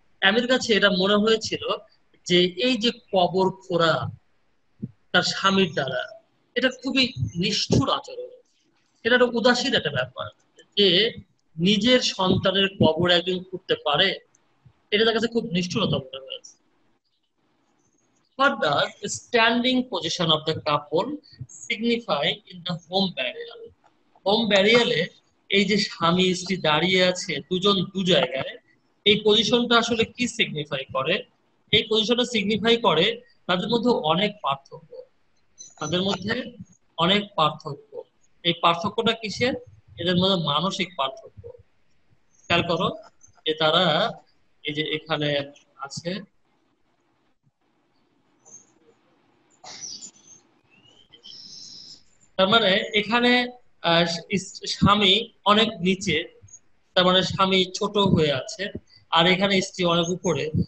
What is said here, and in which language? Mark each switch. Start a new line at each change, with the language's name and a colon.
Bangla: আমির কাছে এটা মনে হয়েছিল যে এই যে কবর খোঁড়া তার স্বামীর দ্বারা, এটা খুবই নিষ্ঠুর আচরণ, এটা একটা উদাসীন একটা ব্যাপার। যে নিজের সন্তানের কবর একজন করতে পারে, এটা তার কাছে খুব নিষ্ঠুরতা মনে হয়েছে।
English: What does the standing position of the couple signify in the home burial?
Bangla: Home burial এ এই যে স্বামী স্ত্রী দাঁড়িয়ে আছে দুজন দু জায়গায়, এই পজিশনটা আসলে কি সিগনিফাই করে? এই পজিশনটা সিগনিফাই করে তাদের মধ্যে অনেক পার্থক্য, তাদের মধ্যে অনেক পার্থক্য। এই পার্থক্যটা কিসের? এদের মধ্যে মানসিক পার্থক্য। খেয়াল করো যে তারা এই যে এখানে আছে, তার মানে এখানে স্বামী অনেক নিচে, তার মানে স্বামী ছোট হয়ে আছে, আর এখানে স্ত্রী অনেক উপরে।